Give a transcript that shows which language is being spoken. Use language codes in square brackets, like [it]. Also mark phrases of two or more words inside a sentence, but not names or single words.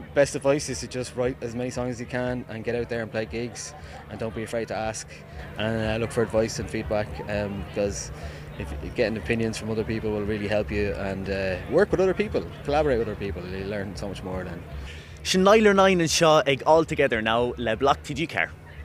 [en] Best advice is to just write as many songs as you can and get out there and play gigs, and don't be afraid to ask and look for advice and feedback, because if getting opinions from other people will really help you, and work with other people, collaborate with other people. You'll learn so much more then. [ga] Nialler9 anseo ag all together now le Bloc TG car.